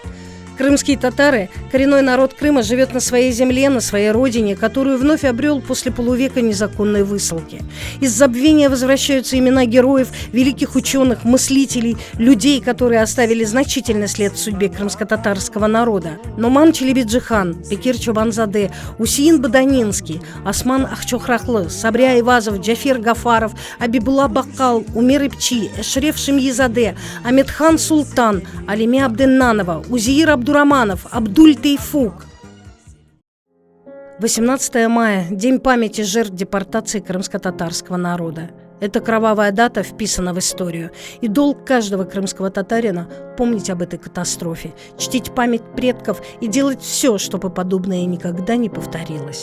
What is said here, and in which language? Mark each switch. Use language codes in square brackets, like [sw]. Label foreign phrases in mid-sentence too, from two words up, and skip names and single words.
[ru] К Крымские татары, коренной народ Крыма, живет на своей земле, на своей родине, которую вновь обрел после полувека незаконной высылки. Из забвения возвращаются имена героев, великих ученых, мыслителей, людей, которые оставили значительный след в судьбе крымско-татарского народа. Нуман Челебиджихан, Бекир Чобанзаде, Усейн Баданинский, Осман Ахчохрахлы, Сабря Айвазов, Джафер Гафаров, Абибулла Баккал, Умер Ипчи, Эшреф Шимьизаде, Амедхан Султан, Алиме Абденнанова, Узеир Абдураманов, Абдуль Тейфук. 18 мая – День памяти жертв депортации крымско-татарского народа. Эта кровавая дата вписана в историю, и долг каждого крымского татарина – помнить об этой катастрофе, чтить память предков и делать все, чтобы подобное никогда не повторилось.